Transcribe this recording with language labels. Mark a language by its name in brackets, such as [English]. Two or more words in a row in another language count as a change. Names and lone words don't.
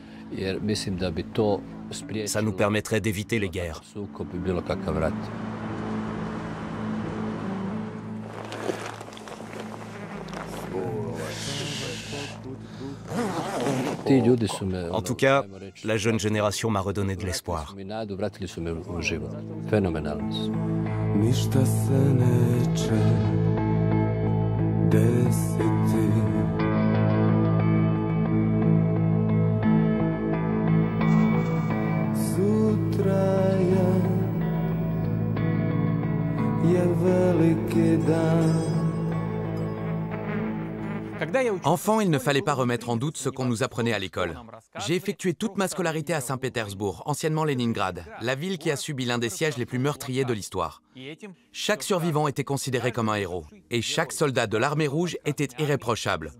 [French] Ça nous permettrait d'éviter les guerres. En tout cas, la jeune génération m'a redonné de l'espoir. [Serbian] Ništa se neće desiti. Sutra je veliki dan. [French] Enfant, il ne fallait pas remettre en doute ce qu'on nous apprenait à l'école. J'ai effectué toute ma scolarité à Saint-Pétersbourg, anciennement Leningrad, la ville qui a subi l'un des sièges les plus meurtriers de l'histoire. Chaque survivant était considéré comme un héros, et chaque soldat de l'armée rouge était irréprochable.